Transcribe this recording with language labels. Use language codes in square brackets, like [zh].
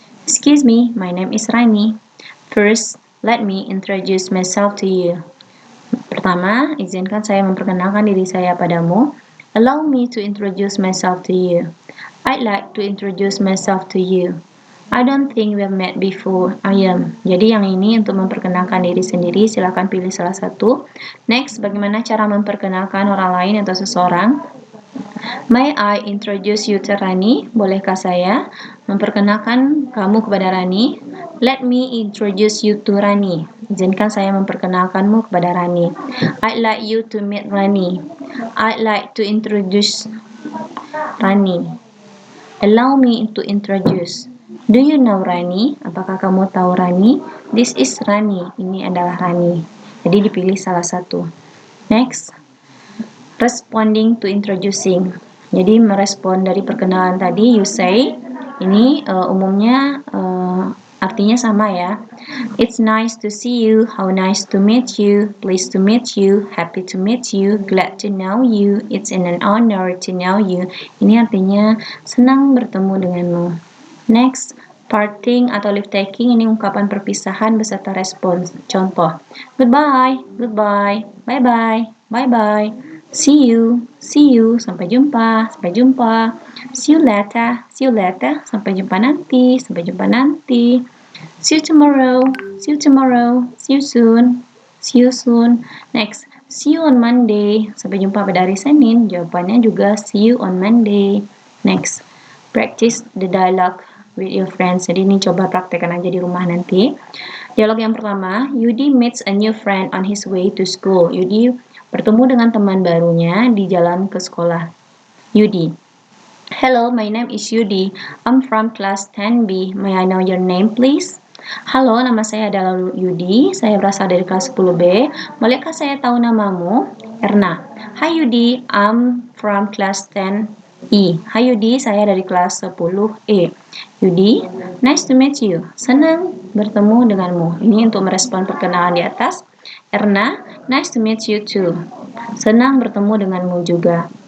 [en] Excuse me, my name is Rani. First, let me introduce myself to you. [id] Pertama, izinkan saya memperkenalkan diri saya padamu. [en] Allow me to introduce myself to you. I'd like to introduce myself to you. I don't think we've met before. I am. [id] Jadi yang ini untuk memperkenalkan diri sendiri, silakan pilih salah satu. Next, bagaimana cara memperkenalkan orang lain atau seseorang? [en] May I introduce you to Rani? [id] Bolehkah saya memperkenalkan kamu kepada Rani? [en] Let me introduce you to Rani. [id] Izinkan saya memperkenalkanmu kepada Rani. [en] I'd like you to meet Rani. I'd like to introduce Rani. Allow me to introduce. Do you know Rani? [id] Apakah kamu tahu Rani? [en] This is Rani. [id] Ini adalah Rani. Jadi dipilih salah satu. [en] Next, responding to introducing. [id] Jadi merespon dari perkenalan tadi, [en] you say. [id] Ini umumnya artinya sama ya. [en] It's nice to see you. How nice to meet you. Pleased to meet you. Happy to meet you. Glad to know you. It's an honor to know you. [id] Ini artinya senang bertemu denganmu. Next, parting atau leave taking, ini ungkapan perpisahan beserta respons. [en] Contoh, goodbye, goodbye, bye-bye, bye-bye, see you, [id] sampai jumpa, [en] see you later, [id] sampai jumpa nanti, [en] see you tomorrow, see you soon. Next, see you on Monday, [id] sampai jumpa pada hari Senin. Jawabannya juga [en] see you on Monday. Next, practice the dialogue with your friends. [id] Jadi ini coba praktekkan aja di rumah nanti. Dialog yang pertama, [en] Yudi meets a new friend on his way to school. [id] Yudi bertemu dengan teman barunya di jalan ke sekolah. [en] Yudi, hello, my name is Yudi. I'm from class 10B. May I know your name, please? [id] Halo, nama saya adalah Yudi. Saya berasal dari kelas 10B. Bolehkah saya tahu namamu? [en] Erna. Hi Yudi, I'm from class 10E. [id] Hai Yudi, saya dari kelas 10E. [en] Yudi, nice to meet you. [id] Senang bertemu denganmu. Ini untuk merespon perkenalan di atas. [en] Erna, nice to meet you too. [id] Senang bertemu denganmu juga.